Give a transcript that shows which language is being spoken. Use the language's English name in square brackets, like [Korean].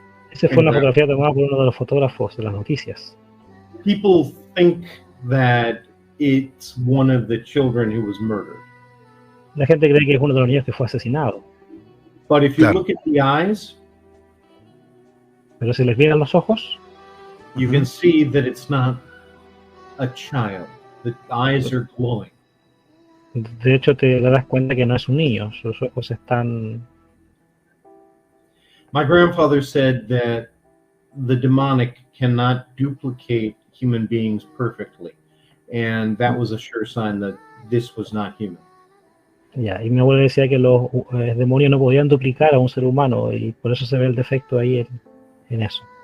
[Spanish] Esa fue una fotografía tomada por uno de los fotógrafos de las noticias. [English] People think that it's one of the children who was murdered. [Spanish] La gente cree que es uno de los niños que fue asesinado. [English] But if you look at the eyes, [Spanish] pero si les miran los ojos, [English] you can see that it's not a child. The eyes are glowing. [Spanish] De hecho, te das cuenta que no es un niño. Sus ojos están. [English] My grandfather said that the demonic cannot duplicate human beings perfectly, and that was a sure sign that this was not human. [Spanish] Ya, y mi abuelo decía que los demonios no podían duplicar a un ser humano y por eso se ve el defecto ahí en eso.